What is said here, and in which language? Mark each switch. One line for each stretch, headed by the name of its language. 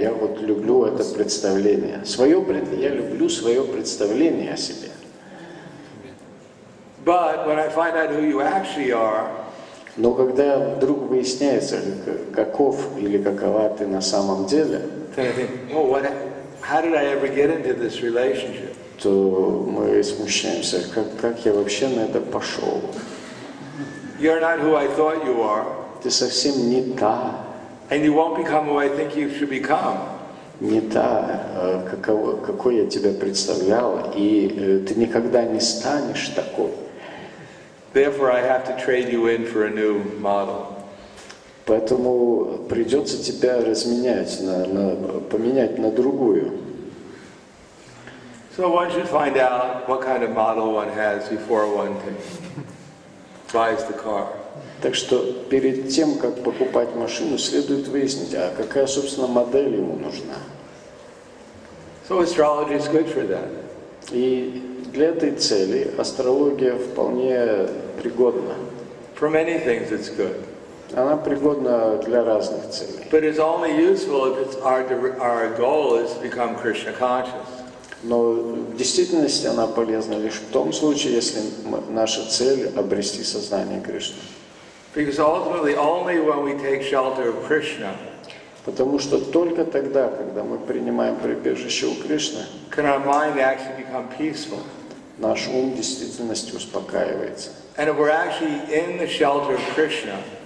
Russian: Я вот люблю это представление. Я люблю свое представление о себе.
English: But when I find out who you actually are,
Russian: но когда вдруг выясняется, каков или какова ты на самом деле,
English: then I think, oh, how did I ever get into this relationship?
Russian: То мы смущаемся, как я вообще на это пошел.
English: You're not who I thought you are.
Russian: Ты совсем не та.
English: And you won't become who I think you should become.
Russian: Не та, какой я тебя представлял, и ты никогда не станешь такой.
English: Therefore, I have to trade you in for a new model.
Russian: Поэтому придется тебя разменять, поменять на другую.
English: So one should find out what kind of model one has before one buys the car.
Russian: Так что перед тем, как покупать машину, следует выяснить, а какая, собственно, модель ему нужна.
English: So astrology is good for that.
Russian: И для этой цели астрология вполне пригодна.
English: For many things it's good.
Russian: Она пригодна для разных целей.
English: But it's only useful if our goal is to become Krishna conscious.
Russian: Но в действительности она полезна лишь в том случае, если наша цель обрести сознание Кришны.
English: Because ultimately, only when we take shelter of Krishna,
Russian: Потому что только тогда, когда мы принимаем прибежище у Кришны,
English: can our mind actually become peaceful.
Russian: наш ум в действительности успокаивается.
English: And if we're actually in the shelter of Krishna,